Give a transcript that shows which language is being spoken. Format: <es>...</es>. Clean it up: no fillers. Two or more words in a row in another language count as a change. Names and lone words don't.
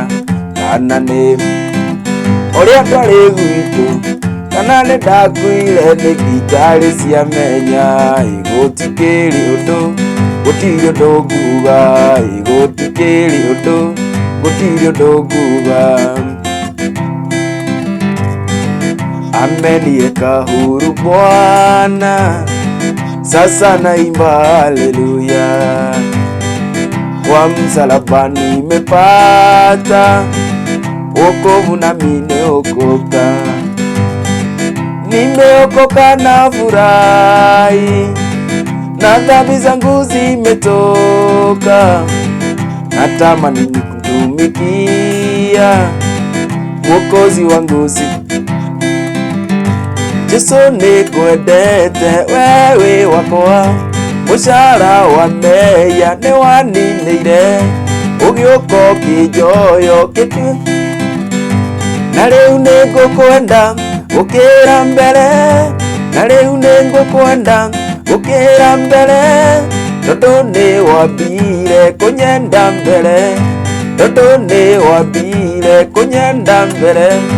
<ki>Kana nĩ ũrĩa twarĩ gwitũ, kana nĩ ndakuire nĩ thibitarĩ ciamenya. Gũtikĩrĩ ũndũ, gũtirĩ ũndũ nguga. Gũtikĩrĩ ũndũ, gũtirĩ ũndũ nguga.</ki> <sw>Amenieka huru Bwana, sasa naimba haleluya. Kwa msalaba nimepata wokovu, nami nimeokoka. Nimeokoka na furahi, na dhambi zangu zimetoka. Natamani nikutumikia Mwokozi wangu.</sw> <ki>Jesu nikwendete wewe wakwa, mũcara wa meya nĩ waninĩire, ũgĩũka ũkĩnjoyoketie. Na rĩu nĩngũkwenda gũkĩra mbere, na rĩu nĩngũkwenda gũkĩra mbere, tondũ nĩ wambire kũnyenda mbere, tondũ nĩ wambire kũnyenda mbere.</ki>